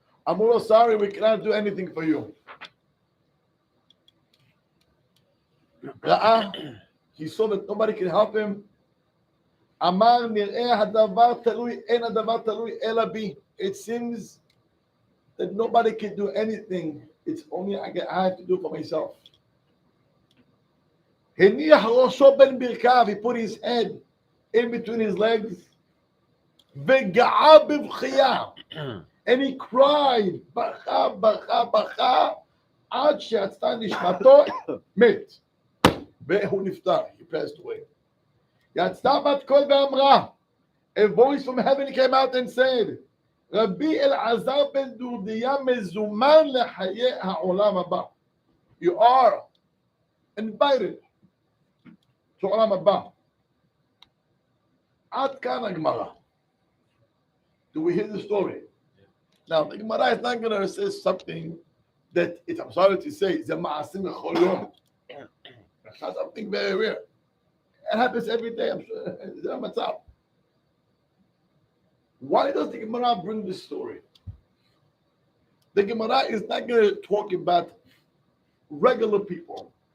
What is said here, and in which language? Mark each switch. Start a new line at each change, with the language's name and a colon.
Hebrew: אמרו לו,
English: sorry, we cannot do anything for you.
Hebrew: ראה,
English: he saw that nobody can help him.
Hebrew: אמר, נראה הדבר תלוי, אין הדבר תלוי אלא בי.
English: It seems that nobody can do anything. It's only I have to do for myself.
Hebrew: הניח ראשו בין ברכיו,
English: he put his head in between his legs,
Hebrew: וגעה בבכייה,
English: and he cried,
Hebrew: בכה, בכה, בכה, עד שיצאה נשמתו, מת. והוא נפטר,
English: he passed away.
Hebrew: יצאה בת קול ואמרה,
English: a voice from heaven came out and said,
Hebrew: רבי אלעזר בן דורדיה מזומן לחיי העולם הבא.
English: You are invited to עולם הבא.
Hebrew: עד כאן הגמרא.
English: Do we hear the story? Now, the Gemara is not going to say something that I'm sorry to say, it's a ma'asim b'chol yom. It's not something very rare. It happens every day, I'm sure. It's a matzah. Why does the Gemara bring this story? The Gemara is not going to talk about regular people.